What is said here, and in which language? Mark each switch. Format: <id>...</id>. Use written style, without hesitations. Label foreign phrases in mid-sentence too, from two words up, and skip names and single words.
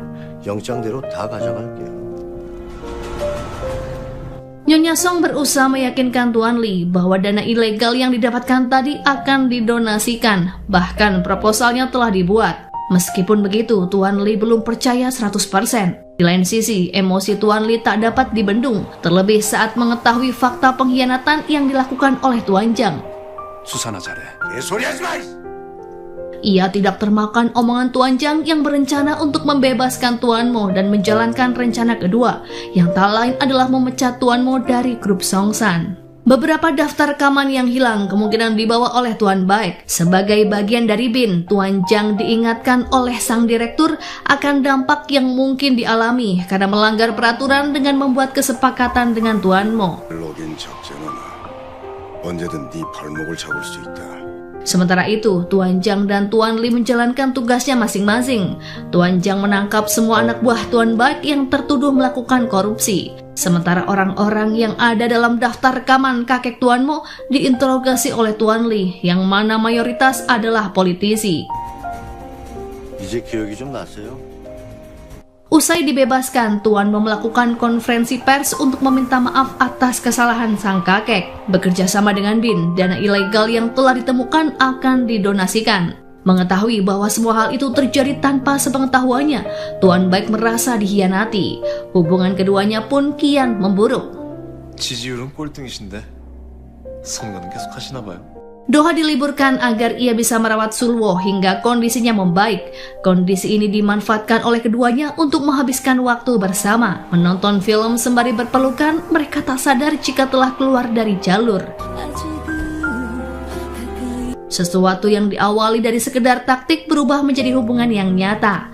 <ko>영장대로 다 가져갈게요.</ko> <id>Nyonya Song berusaha meyakinkan Tuan Li bahwa dana ilegal yang didapatkan tadi akan didonasikan, bahkan proposalnya telah dibuat. Meskipun begitu, Tuan Li belum percaya 100%. Di lain sisi, emosi Tuan Li tak dapat dibendung, terlebih saat mengetahui fakta pengkhianatan yang dilakukan oleh Tuan Zhang.</id> <ko>수사나 잘해. 개소리하지 마!</ko> <id>Ia tidak termakan omongan Tuan Zhang yang berencana untuk membebaskan Tuan Mo dan menjalankan rencana kedua, yang tak lain adalah memecat Tuan Mo dari grup Songsan. Beberapa daftar rekaman yang hilang kemungkinan dibawa oleh Tuan Baek. Sebagai bagian dari BIN, Tuan Zhang diingatkan oleh sang direktur akan dampak yang mungkin dialami karena melanggar peraturan dengan membuat kesepakatan dengan Tuan Mo.</id> <ko>로긴 적잖아. 언제든 네 발목을 잡을 수 있다.</ko> <id>Sementara itu, Tuan Zhang dan Tuan Li menjalankan tugasnya masing-masing. Tuan Zhang menangkap semua anak buah Tuan Baek yang tertuduh melakukan korupsi. Sementara orang-orang yang ada dalam daftar rekaman kakek Tuan Mo diinterogasi oleh Tuan Li, yang mana mayoritas adalah politisi.</id> <ko>이제 기억이 좀 났어요?</ko> <id>Usai dibebaskan, Tuan Mo melakukan konferensi pers untuk meminta maaf atas kesalahan sang kakek. Bekerja sama dengan BIN, dana ilegal yang telah ditemukan akan didonasikan. Mengetahui bahwa semua hal itu terjadi tanpa sepengetahuannya, Tuan Baek merasa dikhianati. Hubungan keduanya pun kian memburuk.</id> <ko>지지율은 꼴등이신데 선거는 계속 하시나 봐요.</ko> <id>Doha diliburkan agar ia bisa merawat Sulwo hingga kondisinya membaik. Kondisi ini dimanfaatkan oleh keduanya untuk menghabiskan waktu bersama. Menonton film sembari berpelukan, mereka tak sadar jika telah keluar dari jalur. Sesuatu yang diawali dari sekedar taktik berubah menjadi hubungan yang nyata.</id>